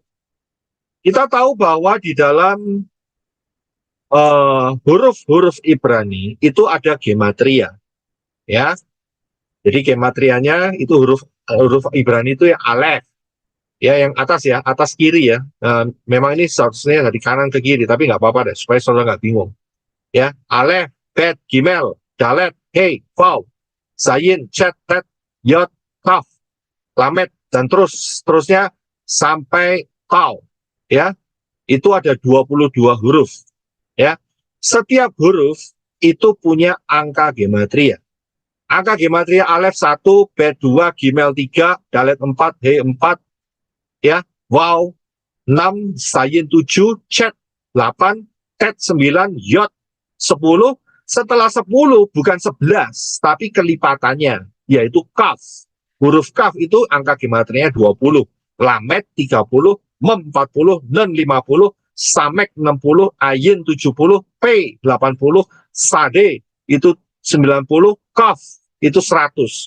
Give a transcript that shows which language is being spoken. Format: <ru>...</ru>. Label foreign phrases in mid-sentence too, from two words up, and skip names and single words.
<id>Kita tahu bahwa di dalam huruf-huruf Ibrani itu ada gematria, ya. Jadi gematrianya itu huruf Ibrani itu ya Alef, ya yang atas ya, atas kiri ya. Memang ini seharusnya dari kanan ke kiri, tapi nggak apa-apa deh, supaya saudara nggak bingung. Ya, Alef, Bet, Gimel, Dalet, Hei, Vav, Zayin, Chet, Tet, Yod, Kaf, Lamet, dan terusnya sampai Tau. Ya, itu ada 22 huruf. Ya, setiap huruf itu punya angka gematria. Angka gematria Alef 1, Bet 2, Gimel 3, Dalet 4, He 4, ya, Vav 6, Zayin 7, Chet 8, Tet 9, Yod 10, setelah 10 bukan 11, tapi kelipatannya, yaitu kaf. Huruf kaf itu angka gematrianya 20, lamet 30, mem 40, nun 50, samek 60, ayin 70, p 80, sade itu 90, kaf itu 100.</id>